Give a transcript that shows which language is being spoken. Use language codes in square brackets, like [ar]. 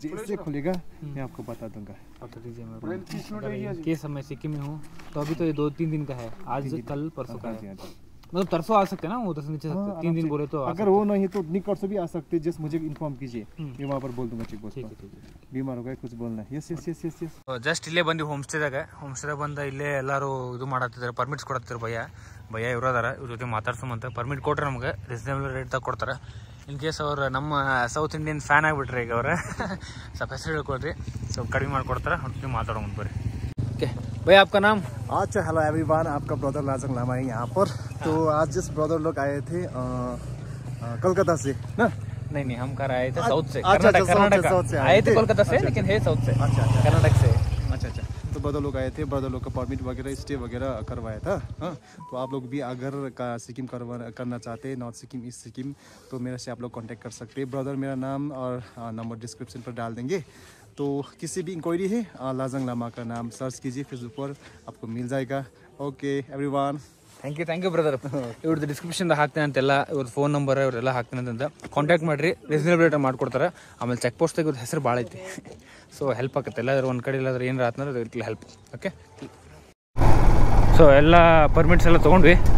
[hi] जैसे खुलेगा मैं आपको बता दूंगा। बता दीजिए मेरे को। के समय सिक्किम में हूँ तो अभी तो ये 2-3 दिन का है, आज कल परसों का है। मतलब तरसों आ सकते हैं ना, वो तो नीचे 3 दिन बोले तो अगर वो नहीं तो निकट से भी आ सकते, जस्ट मुझे इन्फॉर्म कीजिए, मैं वहाँ पर बोल दूंगा चेक पोस्ट पर। बीमार हो गए कुछ बोलना है। Yes yes yes yes yes. [kn] Just ಇಲ್ಲೇ ಬಂದು ಹೋಮ್ ಸ್ಟೇದಾಗ ಬಂದ ಇಲ್ಲೇ ಎಲ್ಲರೂ ಇದು ಮಾಡತ್ತಿದ್ದಾರೆ, ಪರ್ಮಿಟ್ಸ್ ಕೊಡತ್ತಿದ್ದಾರೆ. ಭಯ್ಯ ಇವ್ರು ಅದಾರ, ಇವ್ರ ಜೊತೆ ಮಾತಾಡ್ಸೋಮಂತ ಪರ್ಮಿಟ್ ಕೊಟ್ರೆ ನಮ್ಗೆ ರೀಸನೇಬಲ್ ರೇಟ್ ತಗ ಕೊಡ್ತಾರೆ. ಇನ್ ಕೇಸ್ ಅವ್ರು ನಮ್ಮ ಸೌತ್ ಇಂಡಿಯನ್ ಫ್ಯಾನ್ ಆಗಿಬಿಟ್ರೆ ಈಗ ಅವ್ರೆ ಸ್ವಲ್ಪ ಹೆಸರು ಹೇಳ್ಕೊಳ್ರಿ, ಸ್ವಲ್ಪ ಕಡಿಮೆ ಮಾಡಿಕೊಡ್ತಾರೆ. ಹೊಟ್ಟು ಮಾತಾಡೋ ಮುಂದೆ ಬರ್ರಿ. [hi] ओके भैया आपका नाम? अच्छा हेलो एवरीवन, आपका ब्रदर लाजंग लामा है यहाँ पर। तो आज जिस ब्रदर लोग आए थे कोलकाता से ना, नहीं हम कर आए थे साउथ से, अच्छा, कर्नाटक साउथ से आए थे कोलकाता से, लेकिन है साउथ से। अच्छा कर्नाटक से। अच्छा तो ब्रदर लोग आए थे, ब्रदर लोग का परमिट वगैरह स्टे वगैरह करवाया था। हाँ, तो आप लोग भी अगर का सिक्किम करना चाहते हैं, नॉर्थ सिक्किम ईस्ट सिक्किम, तो मेरे से आप लोग कांटेक्ट कर सकते हैं। ब्रदर मेरा नाम और नंबर डिस्क्रिप्शन पर डाल देंगे। तो किसी भी इंक्वायरी है लाजंग लामा का नाम सर्च कीजिए फेसबुक पर, आपको मिल जाएगा। Okay everyone, [kn] thank you brother. ಇವ್ರದ್ದು ಡಿಸ್ಕ್ರಿಪ್ಷನ್ ಹಾಕ್ತೇನೆ ಅಂತೆಲ್ಲ, ಇವ್ರದ್ದು ಫೋನ್ ನಂಬರ್ ಇವರೆಲ್ಲ ಹಾಕ್ತೇನೆ ಅಂತ ಕಾಂಟ್ಯಾಕ್ಟ್ ಮಾಡಿರಿ, ರೀಸನೇಬಲ್ ರೇಟ್ ಮಾಡ್ಕೊಡ್ತಾರೆ. ಆಮೇಲೆ ಚೆಕ್ ಪೋಸ್ಟಾಗ ಇವ್ರದ್ದು ಹೆಸರು ಭಾಳ ಐತಿ, ಸೊ ಹೆಲ್ಪ್ ಆಗುತ್ತೆ. ಎಲ್ಲಾದ್ರೂ ಒಂದು ಕಡೆ ಇಲ್ಲಾದ್ರೆ ಏನಾರ ಆತಂದ್ರೆ ಇರ್ಲಿ ಹೆಲ್ಪ್. ಓಕೆ, ಸೊ ಎಲ್ಲ ಪರ್ಮಿಟ್ಸ್ ಎಲ್ಲ ತೊಗೊಂಡ್ವಿ.